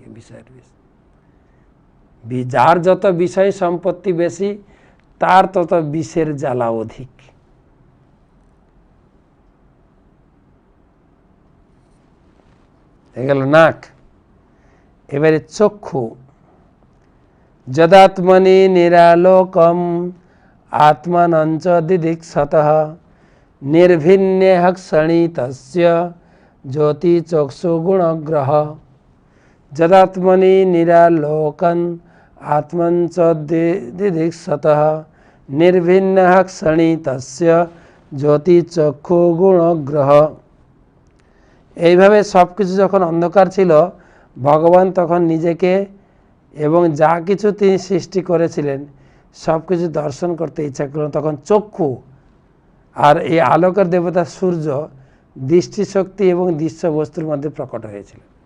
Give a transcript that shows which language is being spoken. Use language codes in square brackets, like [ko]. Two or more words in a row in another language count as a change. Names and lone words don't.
[bn] বিষয়ের বিষ, যার যত বিষয় সম্পত্তি বেশি তার তত বিষের জ্বালা অধিক। হয়ে গেল নাক। এবারে চক্ষু। [sa] যদাত্মনি নিরালোকম আত্মানঞ্চ দিদিক্ষতঃ নির্ভিন্যেহ ক্ষণিতস্য জ্যোতি চক্ষু গুণগ্রহ। যদাত্মনি নিরালোকন আত্মঞ্চ দিদিক্ষতঃ নির্ভিন্যেহ ক্ষণিতস্য জ্যোতি চক্ষু গুণগ্রহ। [bn] এইভাবে সব কিছু যখন অন্ধকার ছিল, ভগবান তখন নিজেকে এবং যা কিছু তিনি সৃষ্টি করেছিলেন সব কিছু দর্শন করতে ইচ্ছা করলেন। তখন চক্ষু আর এই আলোকের দেবতা সূর্য দৃষ্টিশক্তি এবং দৃশ্য বস্তুর মধ্যে প্রকট হয়েছিল।